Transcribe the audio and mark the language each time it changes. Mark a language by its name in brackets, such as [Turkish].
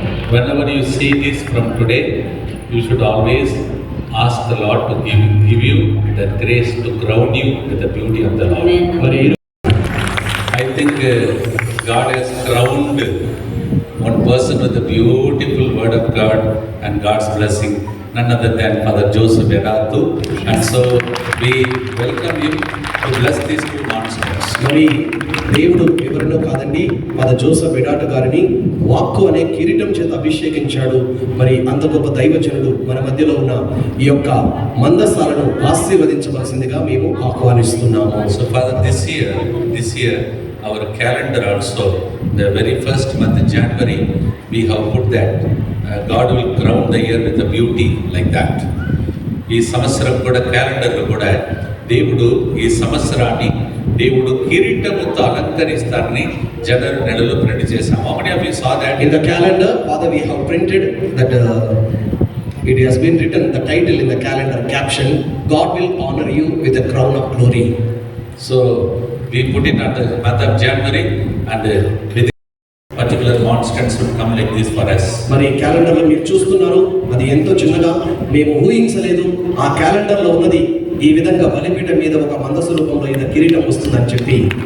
[English] whenever you see this from today, you should always ask the Lord to give you the grace to crown you with the beauty of the Lord. I think God has crowned one person with the beautiful word of God and God's blessing, none other than Father Joseph Edatu. And so we welcome him to bless these two monsters. [Telugu] మరి దేవుడు ఎవరినో కాదండి, father Joseph ఎడాటు గారిని వాక్కు అనే కిరీటం చేత అభిషేకించాడు. మరి అంత గొప్ప దైవజనుడు మన మధ్యలో ఉన్న ఈ యొక్క మందసాలను ఆశీర్వదించవలసిందిగా మేము ఆహ్వానిస్తున్నాము. [English] So Father, this year our calendar also, the very first month in January, we have put that God will crown the year with a beauty like that. [Telugu] ఈ సంవత్సరం కూడా క్యాలెండర్లో కూడా దేవుడు ఈ సంవత్సరాన్ని దేవుడు కిరీటముతో అలంకరిస్తారని జనవరి నెలలో ప్రింట్ చేశాము. [English] How many of you saw that? In the calendar, Father, we have printed that it has been written, the title in the calendar caption, God will honor you with a crown of glory. So we put it on the month of January, and with particular monsters would come like this for us. [Telugu] మరి క్యాలెండర్లో మీరు చూస్తున్నారు, అది ఎంతో చిన్నగా మేము ఊహించలేదు. ఆ క్యాలెండర్లో ఉన్నది ఈ విధంగా బలిపీఠం మీద ఒక మందస రూపంలో ఇంత కిరీటం వస్తుందని చెప్పి